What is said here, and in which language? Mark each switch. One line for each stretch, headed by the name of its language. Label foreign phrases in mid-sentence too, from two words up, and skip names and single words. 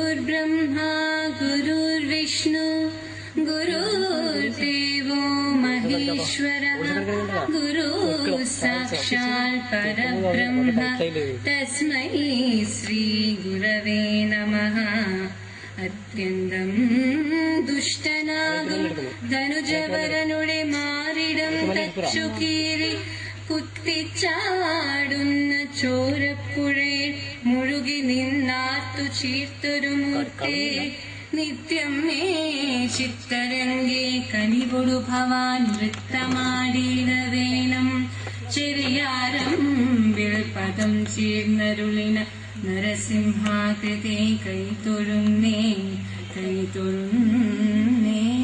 Sanskrit: गुरुर्ब्रह्मा गुरुर्विष्णु गुरुर्देवो महेश्वरः परमेश्वरः गुरुः साक्षात् परब्रह्म तस्मै श्रीगुरवे नमः
Malayalam: അത്യന്തം ദുഷ്ടനാകും ധനുജവരനുടെ മാറിടം തച്ചുകീറി കുത്തിച്ചാടുന്ന ചോരപ്പുഴയിൽ മുഴുകി നിന്നാർത്തു ചീർത്തൊരു മൂർത്തേ നിത്യം മേ ചിത്തരംഗേ കനിവൊടു ഭവാൻ നൃത്തമാടിയിടവേണം ചെറിയാരമ്പിൽ പദം ചേർന്നരുളിന നരസിംഹാകൃതേ കൈതൊഴുന്നേ കൈതൊഴുന്നേ.